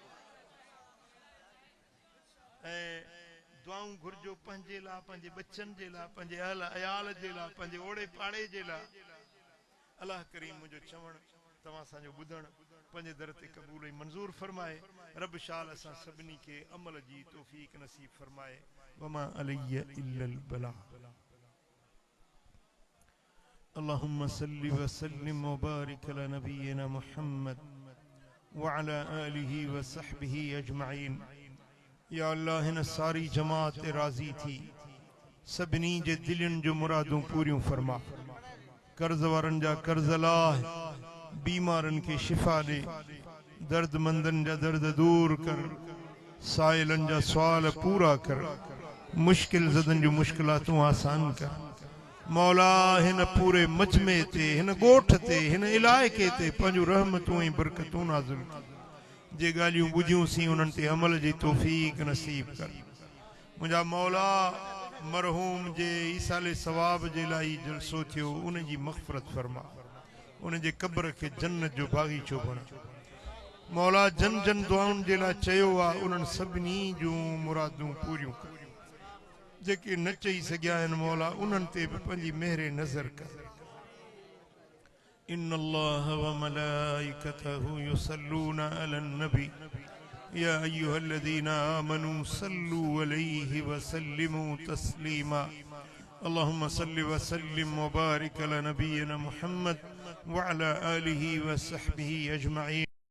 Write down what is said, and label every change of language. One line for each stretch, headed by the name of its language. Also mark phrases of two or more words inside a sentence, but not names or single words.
Sindhi: ऐं दुआऊं घुर्जो पंहिंजे लाइ पंहिंजे बच्चनि जे लाइ पंहिंजे अयाल जे लाइ पंहिंजे ओड़े पाड़े जे लाइ अल्लाह करीम मुंहिंजो चवण तव्हां असांजो ॿुधण पंहिंजे दर ते क़बूल ऐं मंज़ूर फरमाए रब शाल असां सभिनी खे अमल जी तौफ़ीक़ नसीब फरमाए
Arabic: وما علي إلا البلاغ اللهم صل وسلم وبارك على نبينا محمد وعلى آله وصحبه أجمعين
Sindhi: या अल्लाह हिन सारी जमात ते राज़ी थी सभिनी जे दिलनि जो मुरादूं पूरियूं फरमा कर्ज़ वारनि जा कर्ज़ लाह बीमारनि खे शिफ़ा ॾे दर्दमंदनि जा दर्द दूर कर साइलनि जा सुवाल पूरा कर मुश्किल ज़दनि जूं मुश्किलातूं आसान कर मौला हिन पूरे मजमे ते हिन ॻोठ ते हिन इलाइक़े ते पंहिंजूं रहमतूं ऐं बरकतूं नाज़िल जे ॻाल्हियूं ॿुधियूंसीं उन्हनि ते अमल जी तौफ़ीक़ नसीब कर मुंहिंजा मौला मरहूम जे ईसाले सवाब जे लाइ जलसो थियो उन जी मग़फ़िरत फरमा उन जे क़ब्र खे जन्नत जो बाग़ीचो बणा मौला जन जन दुआउनि जे लाइ चयो आहे उन्हनि सभिनी जूं मुरादूं पूरियूं कर जेके न चई सघिया आहिनि मौला उन्हनि ते बि पंहिंजी मेहर नज़र कर
Arabic: إن الله وملائكته يصلون على النبي يا أيها الذين آمنوا صلوا عليه وسلموا تسليما اللهم صل وسلم وبارك على نبينا محمد وعلى آله وصحبه أجمعين